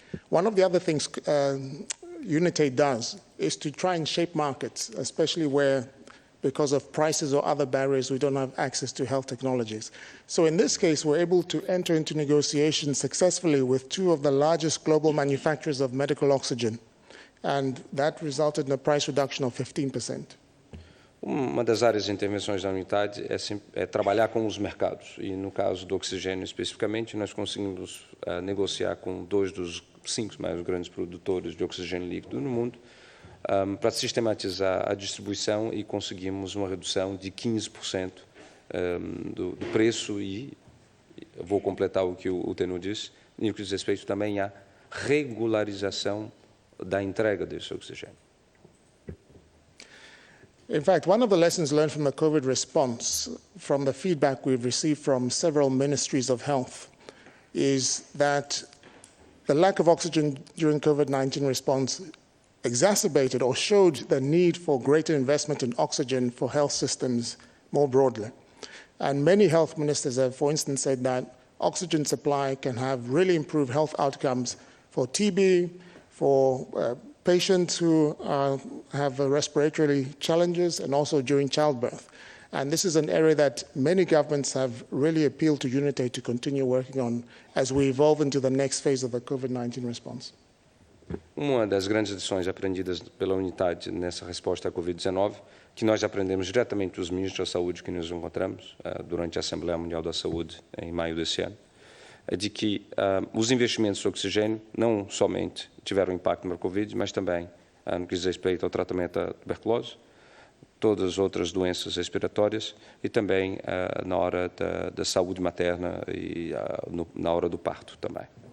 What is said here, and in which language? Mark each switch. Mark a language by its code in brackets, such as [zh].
[en] One of the other things UNITAID does is to try and shape markets, especially where, because of prices or other barriers, we don't have access to health technologies. So in this case, we're able to enter into negotiations successfully with two of the largest global manufacturers of medical oxygen, and that resulted in a price reduction of 15%. [pt] Uma das áreas de intervenções da UNITAID é trabalhar com os mercados, e no caso do oxigênio especificamente, nós conseguimos negociar com 2 dos 5 mais grandes produtores de oxigênio líquido no mundo, para sistematizar a distribuição, e conseguimos uma redução de 15% do preço, e vou completar o que o Tenor disse, no que diz respeito também à regularização da entrega desse oxigênio. [en] In fact, one of the lessons learned from the COVID response, from the feedback we've received from several ministries of health, is that the lack of oxygen during COVID-19 response exacerbated or showed the need for greater investment in oxygen for health systems more broadly. And many health ministers have, for instance, said that oxygen supply can have really improved health outcomes for TB, for patients who have respiratory challenges, and also during childbirth. And this is an area that many governments have really appealed to UNITAID to continue working on as we evolve into the next phase of the COVID-19 response. [pt] Uma das grandes lições aprendidas pela UNITAID nessa resposta à Covid-19, que nós aprendemos diretamente dos ministros da Saúde que nos encontramos durante a Assembleia Mundial da Saúde em maio desse ano, é de que os investimentos em oxigênio não somente tiveram impacto na Covid, mas também no que diz respeito ao tratamento da tuberculose, todas as outras doenças respiratórias, e também na hora da saúde materna e na hora do parto também.